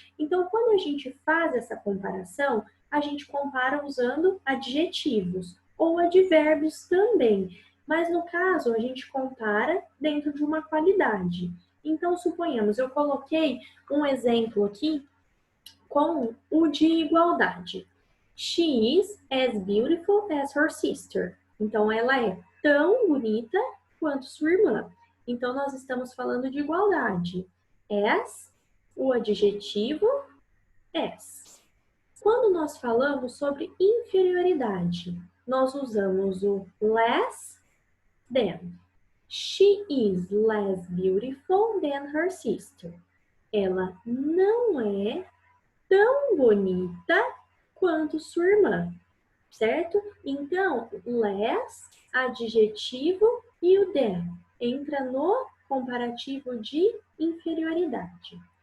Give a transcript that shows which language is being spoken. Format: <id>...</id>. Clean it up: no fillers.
<pt>Então, quando a gente faz essa comparação, a gente compara usando adjetivos ou advérbios também. Mas no caso, a gente compara dentro de uma qualidade. Então, suponhamos, eu coloquei um exemplo aqui com o de igualdade.</pt> <en>She is as beautiful as her sister.</en> <pt>Então, ela é tão bonita quanto sua irmã. Então, nós estamos falando de igualdade. As, o adjetivo, as. Quando nós falamos sobre inferioridade, nós usamos o less than.</pt> <en>She is less beautiful than her sister.</en> <pt>Ela não é tão bonita quanto sua irmã, certo? Então, less, adjetivo, e o than entra no comparativo de inferioridade.</pt>